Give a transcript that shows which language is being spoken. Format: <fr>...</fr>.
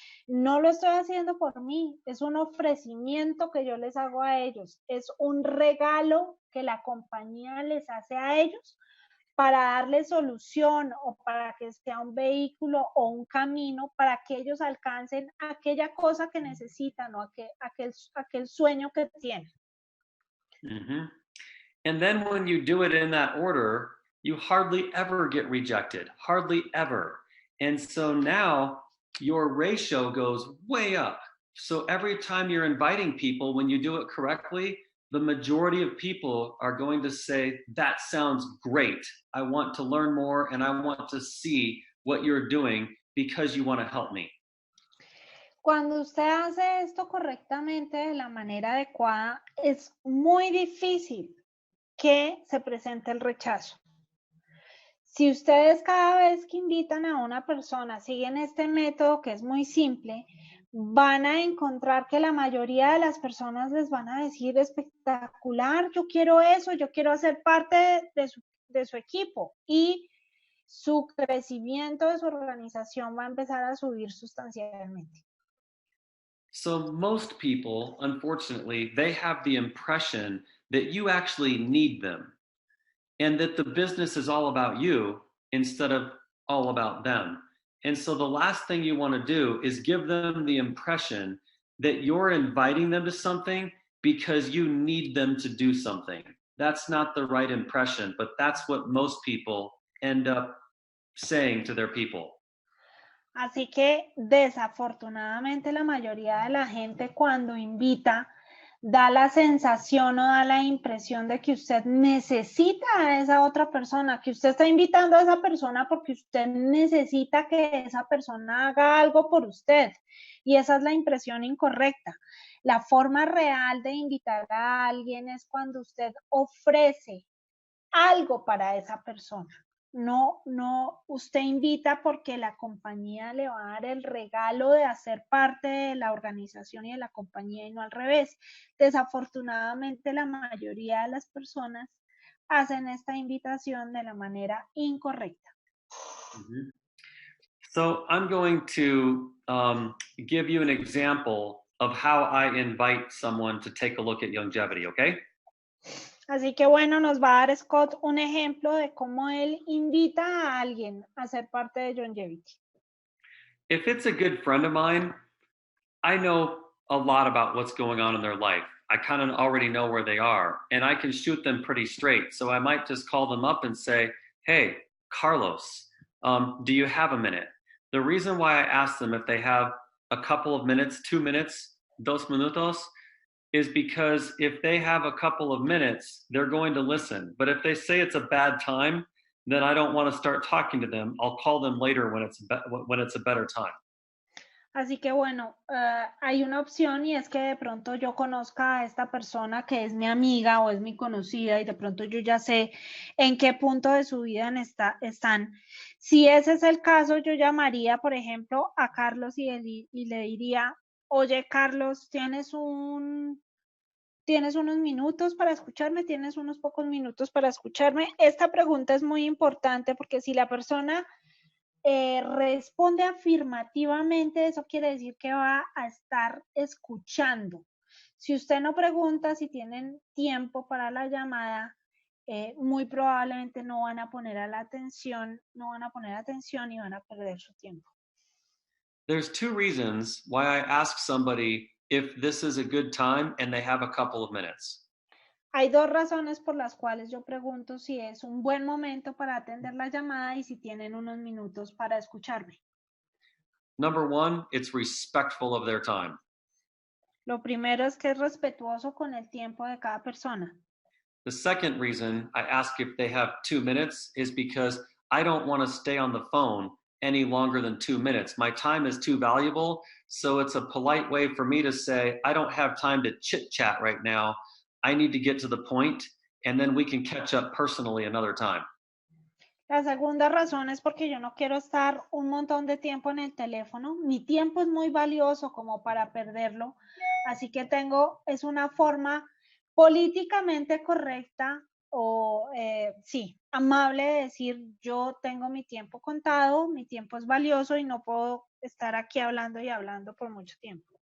<es>No lo estoy haciendo por mí, es un ofrecimiento que yo les hago a ellos, es un regalo que la compañía les hace a ellos para darle solución o para que sea un vehículo o un camino para que ellos alcancen aquella cosa que necesitan o aquel sueño que tienen. Mm-hmm.</es> <en>And then when you do it in that order, you hardly ever get rejected, hardly ever. And so now your ratio goes way up. So every time you're inviting people, when you do it correctly, the majority of people are going to say, that sounds great. I want to learn more and I want to see what you're doing because you want to help me.</en> <es>Cuando usted hace esto correctamente de la manera adecuada, es muy difícil que se presente el rechazo. Si ustedes cada vez que invitan a una persona siguen este método que es muy simple, van a encontrar que la mayoría de las personas les van a decir espectacular, yo quiero eso, yo quiero hacer parte de su equipo y su crecimiento de su organización va a empezar a subir sustancialmente.</es> <en>So most people, unfortunately, they have the impression that you actually need them and that the business is all about you instead of all about them. And so the last thing you want to do is give them the impression that you're inviting them to something because you need them to do something. That's not the right impression, but that's what most people end up saying to their people.</en> <es>Así que desafortunadamente la mayoría de la gente cuando invita da la sensación o da la impresión de que usted necesita a esa otra persona, que usted está invitando a esa persona porque usted necesita que esa persona haga algo por usted. Y esa es la impresión incorrecta. La forma real de invitar a alguien es cuando usted ofrece algo para esa persona. No, usted invita porque la compañía le va a dar el regalo de hacer parte de la organización y de la compañía y no al revés. Desafortunadamente, la mayoría de las personas hacen esta invitación de la manera incorrecta. Mm-hmm.</es> <en>So I'm going to give you an example of how I invite someone to take a look at Youngevity, okay?</en> <es>Así que bueno, nos va a dar Scott un ejemplo de cómo él invita a alguien a ser parte de Youngevity.</es> <en>If it's a good friend of mine, I know a lot about what's going on in their life. I kind of already know where they are, and I can shoot them pretty straight. So I might just call them up and say, hey, Carlos, do you have a minute? The reason why I ask them if they have a couple of minutes, 2 minutes,</en> <es>2 minutos,</es> <en>is because if they have a couple of minutes, they're going to listen. But if they say it's a bad time, then I don't want to start talking to them. I'll call them later when it's a better time.</en> <es>Así que bueno, hay una opción y es que de pronto yo conozca a esta persona que es mi amiga o es mi conocida y de pronto yo ya sé en qué punto de su vida están. Si ese es el caso, yo llamaría, por ejemplo, a Carlos y le diría, oye, Carlos, ¿tienes unos minutos para escucharme? ¿Tienes unos pocos minutos para escucharme? Esta pregunta es muy importante porque si la persona responde afirmativamente, eso quiere decir que va a estar escuchando. Si usted no pregunta si tienen tiempo para la llamada, muy probablemente no van a poner atención y van a perder su tiempo.</es> <en>There's 2 reasons why I ask somebody if this is a good time and they have a couple of minutes.</en> <es>Hay 2 razones por las cuales yo pregunto si es un buen momento para atender la llamada y si tienen unos minutos para escucharme.</es> <en>Number 1, it's respectful of their time.</en> <es>Lo primero es que es respetuoso con el tiempo de cada persona.</es> <en>The second reason I ask if they have 2 minutes is because I don't want to stay on the phone any longer than 2 minutes. My time is too valuable, so it's a polite way for me to say, I don't have time to chit-chat right now. I need to get to the point, and then we can catch up personally another time.</en> <es>La segunda razón es porque yo no quiero estar un montón de tiempo en el teléfono. Mi tiempo es muy valioso como para perderlo. Así que es una forma políticamente correcta o sí, amable de decir yo tengo mi tiempo contado, mi tiempo es valioso y no puedo estar aquí hablando y hablando por mucho tiempo.</es>